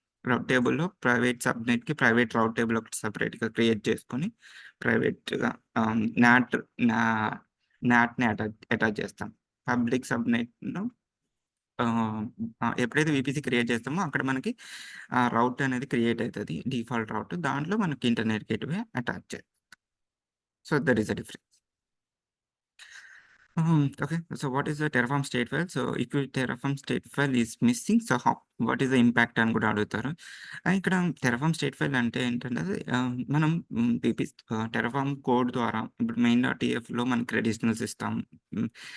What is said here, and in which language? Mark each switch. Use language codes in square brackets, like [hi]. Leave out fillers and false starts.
[te] రౌట్ టేబుల్‌లో private సబ్‌నెట్‌కి private రౌట్ table ఒకటి సెపరేట్‌గా క్రియేట్ చేసుకొని ప్రైవేట్‌గా నాట్ నా నాట్‌ని అటాచ్ చేస్తాం. పబ్లిక్ సబ్‌నెట్‌లో ఆహ్, ఎప్పుడైతే వీపీసీ క్రియేట్ చేస్తామో అక్కడ మనకి రౌట్ అనేది క్రియేట్ అయితది. డిఫాల్ట్ రౌట్. దాంట్లో మనకి internet gateway attach [en] So, that is the difference. Okay. So what is the Terraform state file? So if your Terraform state file is missing, so what is the impact [te] అని కూడా అడుగుతారు. ఇక్కడ Terraform state file అంటే ఏంటంటే మనం Terraform code ద్వారా ఇప్పుడు main.tfలో మనం క్రెడిషనల్స్ ఇస్తాం. హ్మ్.